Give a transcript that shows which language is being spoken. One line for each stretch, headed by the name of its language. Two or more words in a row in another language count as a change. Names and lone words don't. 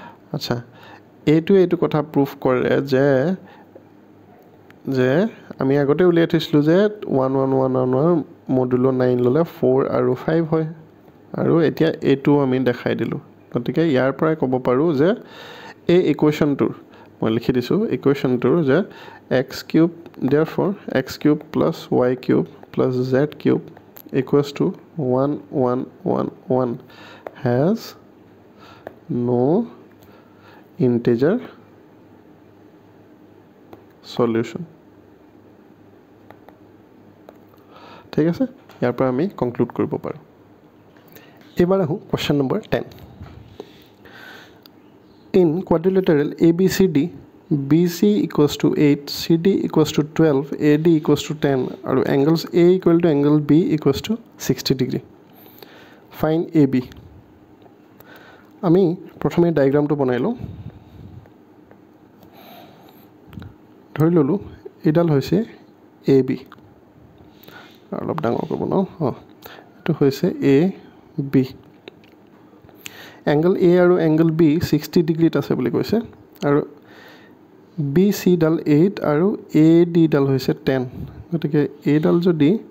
Assamese: আচ্ছা এইটো কথা প্ৰুফ কৰে যে আমি আগতে উলিয়াই থৈছিলোঁ যে 1 1 1 1 মডুলো 9 ল'লে 4 আৰু 5 হয় আৰু এতিয়া এইটো আমি দেখাই দিলোঁ গতিকে ইয়াৰ পৰাই ক'ব পাৰোঁ যে এই ইকুৱেশ্যনটোৰ মই লিখি দিছোঁ ইকুৱেশ্যনটোৰ যে
English: x³ therefore x³ plus y³ plus z³ equals to 1 1 1 1 has no integer
Assamese: solution ঠিক আছে ইয়াৰ পৰা আমি কনক্লুড কৰিব পাৰোঁ এবাৰ আহোঁ
English: question number
Assamese: 10
English: in quadrilateral ABCD BC equals to 8 CD equals to 12 AD equals to 10 আৰু angles A equal to angle B equals to 60 degree find AB
Assamese: আমি প্ৰথমে ডায়াগ্ৰামটো বনাই লওঁ ধৰি ললোঁ এডাল হৈছে AB অলপ ডাঙৰ কৰিব ন এইটো হৈছে AB angle A আৰু angle B 60 ডিগ্ৰীত আছে বুলি কৈছে আৰু BC ডাল 8 আৰু AD ডাল হৈছে 10 গতিকে A ডাল যদি